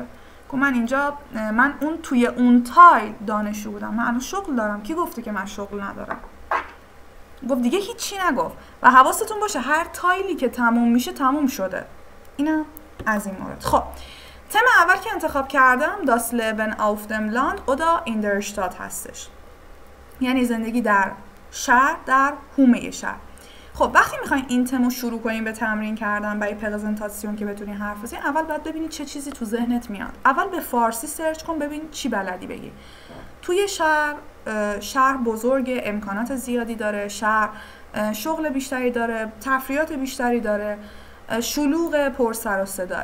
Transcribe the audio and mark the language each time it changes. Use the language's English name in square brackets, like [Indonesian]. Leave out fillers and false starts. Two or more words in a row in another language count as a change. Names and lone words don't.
[Persian] گفت من اینجا من اون توی اون تایل دانشجو بودم، من الان شغل دارم، کی گفته که من شغل ندارم؟ گفت دیگه هیچی نگفت. و حواستون باشه هر تایلی که تموم میشه تموم شده. اینم از این مورد. خب تم اول که انتخاب کردم [German] Das Leben auf dem Land oder in der Stadt [Persian] هستش، یعنی زندگی در شهر، در حومه شهر. خب وقتی میخواین این تمو شروع کنیم به تمرین کردن برای پرزنتاسیون که بتونین حرف بزنین، اول باید ببینید چه چیزی تو ذهنت میاد. اول به فارسی سرچ کن ببین چی بلدی بگی. توی شهر بزرگ، امکانات زیادی داره، شهر شغل بیشتری داره، تفریحات بیشتری داره، شلوغ، پر سر و صدا.